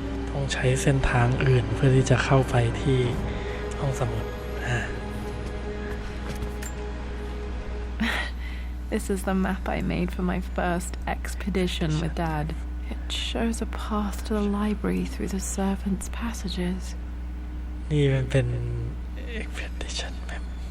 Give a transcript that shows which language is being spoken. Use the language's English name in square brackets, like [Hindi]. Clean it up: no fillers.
[Thai] ต้องใช้เส้นทางอื่นเพื่อที่จะเข้าไปที่ห้องสมุด [English] This is the map I made for my first expedition with Dad. It shows a path to the library through the servants' passages. [Thai] นี่มันเป็น expedition map